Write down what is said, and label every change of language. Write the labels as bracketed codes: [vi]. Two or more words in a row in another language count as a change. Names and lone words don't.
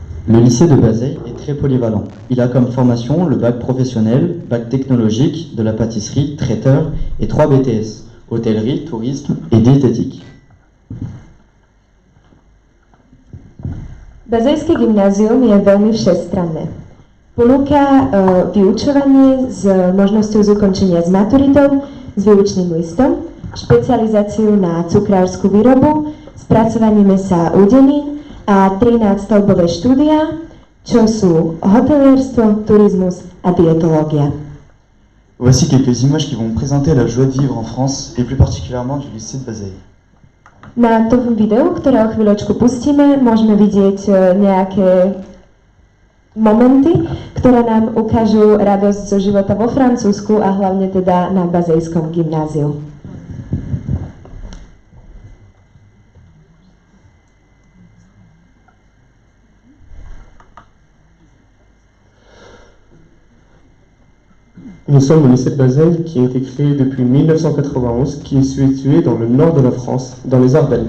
[fr] Le lycée de Bazeilles est très polyvalent. Il a comme formation le bac professionnel, bac technologique, de la pâtisserie, traiteur et 3 BTS, hôtellerie, tourisme et diététique. [sk] Bazejské gymnázium je veľmi všestranné. Ponúka vyučovanie s možnosťou ukončenia s maturitou, s výučným listom, špecializáciu na cukrársku výrobu, spracovanie mäsa a údenín a 3 nadstavbové štúdia, čo sú hotelierstvo, turizmus a diétológia. [fr] Voici quelques images qui vont présenter la joie de vivre en France et plus particulièrement du lycée de Bazeilles. [sk] Na tom videu, ktoré o chvíľočku pustíme, môžeme vidieť nejaké momenty, ktoré nám ukážu radosť zo života vo Francúzsku a hlavne teda na Bazejskom gymnáziu. [fr] Nous sommes au lycée de Bazeilles qui a été créé depuis 1991, qui est situé dans le nord de la France, dans les Ardennes.